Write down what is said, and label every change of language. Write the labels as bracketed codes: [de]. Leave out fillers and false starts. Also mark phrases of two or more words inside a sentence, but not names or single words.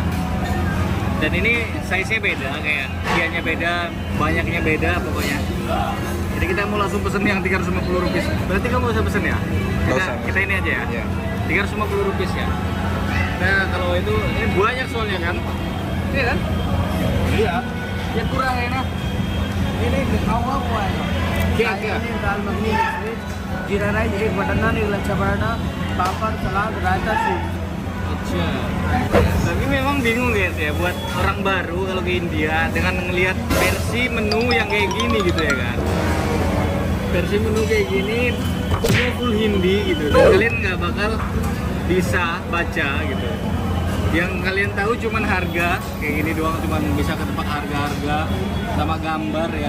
[id] Dan ini size-nya beda, kayak isiannya beda, banyaknya beda pokoknya. Jadi kita mau langsung pesen yang Rp350. Berarti kamu bisa pesen ya? Kita ini aja ya. Iya. Rp350 ya. Nah kalau itu ini banyak soalnya kan? Iya kan? Iya. Ya kurang enak. [hi] ini दिखाऊंगा वो आएगा क्या क्या ini दाल मखनी मिक्स जीरा राइस एक बटर नान एक लच्छा पराठा पापड़ सलाद रायता सूप. Acha. [id] Tapi memang bingung guys ya buat orang baru kalau ke India dengan ngelihat versi menu yang kayak gini gitu ya kan. Versi menu kayak gini semua full Hindi gitu. Dan kalian nggak bakal bisa baca gitu. Yang kalian tahu cuman harga kayak gini doang, cuman bisa ketebak harga-harga sama gambar ya.